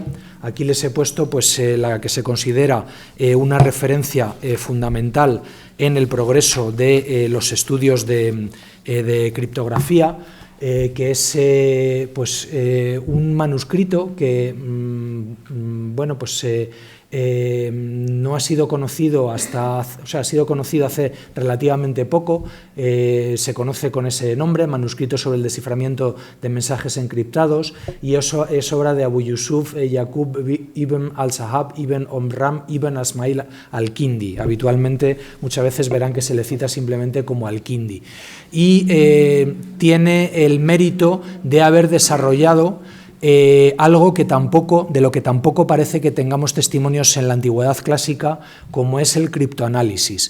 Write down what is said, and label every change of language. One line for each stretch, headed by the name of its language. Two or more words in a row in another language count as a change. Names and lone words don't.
Spanish: Aquí les he puesto la que se considera una referencia fundamental en el progreso de los estudios de criptografía, que es un manuscrito que no ha sido conocido ha sido conocido hace relativamente poco. Se conoce con ese nombre, Manuscrito sobre el desciframiento de mensajes encriptados, y eso es obra de Abu Yusuf Yaqub ibn al-Sahab ibn Omram ibn Asmail al-Kindi. Habitualmente muchas veces verán que se le cita simplemente como al-Kindi, y tiene el mérito de haber desarrollado algo de lo que tampoco parece que tengamos testimonios en la antigüedad clásica, como es el criptoanálisis.